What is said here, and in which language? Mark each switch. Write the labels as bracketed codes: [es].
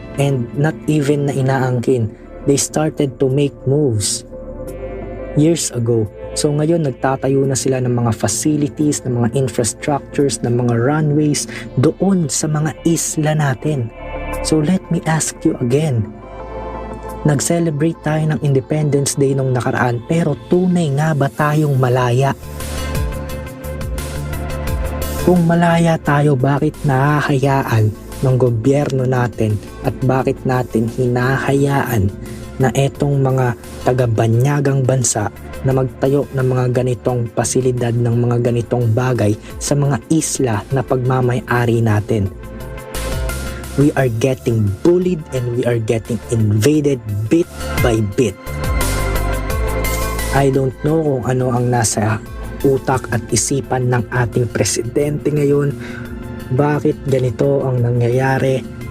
[en] And not even [tl] na inaangkin, [en] they started to make moves years ago. [tl] So ngayon nagtatayo na sila ng mga facilities, ng mga infrastructures, ng mga runways doon sa mga isla natin. So [en] let me ask you again, [tl] nag-celebrate tayo ng Independence Day nung nakaraan, pero tunay nga ba tayong malaya? Kung malaya tayo, bakit nahahayaan ng gobyerno natin at bakit natin hinahayaan na etong mga taga-banyagang bansa na magtayo ng mga ganitong pasilidad, ng mga ganitong bagay sa mga isla na pagmamay-ari natin? [en] We are getting bullied and we are getting invaded bit by bit. I don't know [tl] kung ano ang nasa utak at isipan ng ating presidente ngayon. Bakit ganito ang nangyayari?